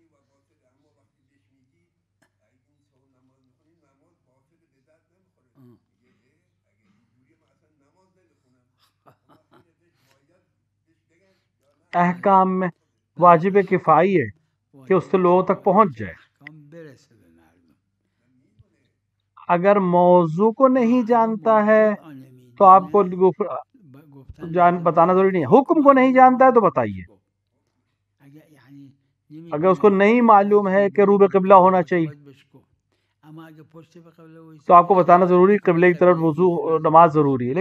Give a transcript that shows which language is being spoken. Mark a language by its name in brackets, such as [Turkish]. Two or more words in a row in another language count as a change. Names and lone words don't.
[Urdu] احکام میں واجب کفائی ہے کہ اس سے لوگوں تک پہنچ جائے. [Persian] احکام برسه به مردم. [Urdu] اگر موضوع کو نہیں جانتا ہے تو آپ کو بتانا ضروری نہیں ہے. حکم کو نہیں جانتا ہے تو بتائیے. اگر اس کو نہیں معلوم ہے کہ روبہ قبلہ ہونا چاہیے تو آپ کو بتانا ضروری ہے قبلے کی طرف وضو نماز ضروری ہے.